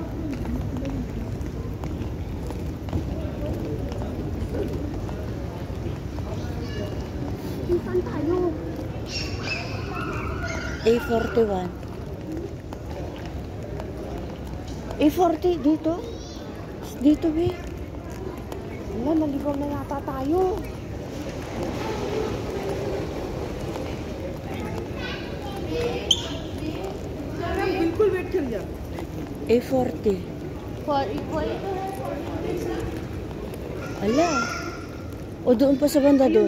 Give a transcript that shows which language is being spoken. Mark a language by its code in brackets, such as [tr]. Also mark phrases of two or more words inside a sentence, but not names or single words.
[tl] Saan tayo? A41. A40 dito? Dito, be. Wala, naligaw na yata tayo. [hi] बिल्कुल वेट कर लिया [tl] A40. [en] For equal. [tl] Ala. O doon pa sa banda doon.